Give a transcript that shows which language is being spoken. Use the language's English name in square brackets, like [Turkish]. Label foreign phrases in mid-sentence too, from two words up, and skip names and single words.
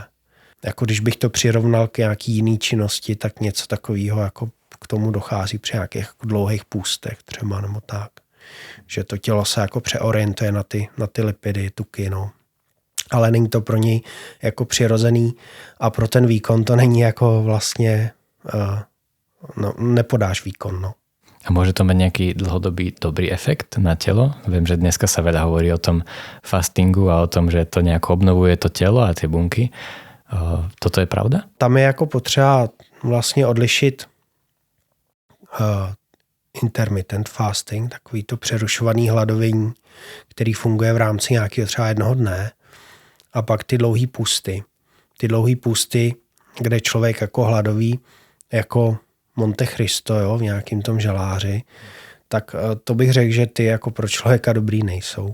[Czech] Jako když bych to přirovnal k nějaký jiný činnosti, tak něco takového jako k tomu dochází při nějakých jako dlouhých půstech třeba nebo tak. Že to tělo se jako přeorientuje na ty lipidy, tuky, no. Ale není to pro něj jako přirozený a pro ten výkon to není jako vlastně nepodáš výkon, no. [Slovak] A môže to mať nejaký dlhodobý dobrý efekt na telo? Viem, že dneska sa veľa hovorí o tom fastingu a o tom, že to nejako obnovuje to telo a tie bunky. Toto je pravda? [Czech] Tam je jako potřeba vlastně odlišit [English] intermittent fasting, [Czech] takový to přerušovaný hladovění, který funguje v rámci nějakého třeba jednoho dne, a pak ty dlouhý pusty. Ty dlouhý pusty, kde člověk jako hladoví, jako Monte Cristo, jo, v nějakým tom žaláři, tak to bych řekl, že ty jako pro člověka dobrý nejsou.